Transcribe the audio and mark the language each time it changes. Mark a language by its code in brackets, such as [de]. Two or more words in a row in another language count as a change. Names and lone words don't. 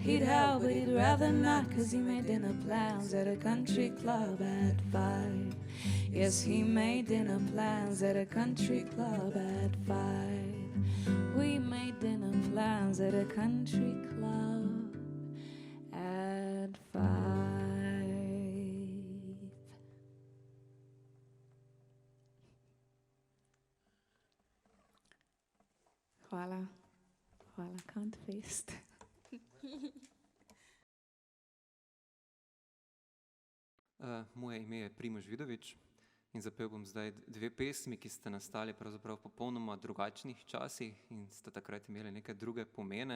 [en] He'd help, but he'd rather not, 'cause he made dinner plans at a country club at 5. Yes, he made dinner plans at a country club at 5. We made dinner plans at a country club at 5. [sl] Hvala. Hvala, Kantfest. Moje ime je Primož Vidovič in zapel bom zdaj 2 pesmi, ki sta nastali pravzaprav v popolnoma drugačnih časih in sta takrat imeli neke druge pomene.